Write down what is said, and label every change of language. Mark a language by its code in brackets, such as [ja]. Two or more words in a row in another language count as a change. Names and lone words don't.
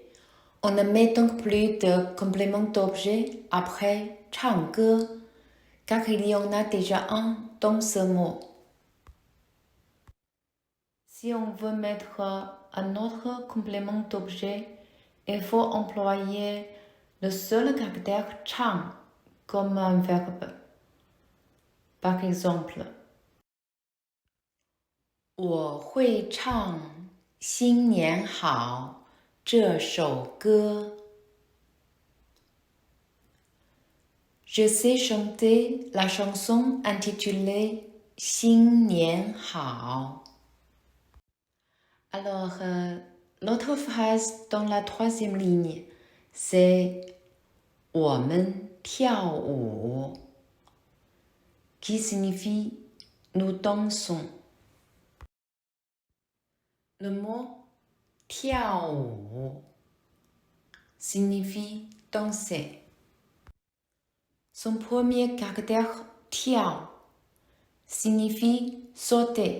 [fr] On ne met donc plus de complément d'objet après 唱歌 car il y en a déjà un dans ce mot. Si on veut mettre un autre complément d'objet, il faut employer le seul caractère chang comme un verbe. Par exemple, [zh] 我会唱新年好这首歌. [fr] Je sais chanter la chanson intitulée 新年好. Alors, l'autre phrase dans la troisième ligne, c'est [zh] 我们跳舞, [fr] qui signifie nous dansons. Le mot 跳舞 signifie danser. Son premier caractère 跳 signifie sauter.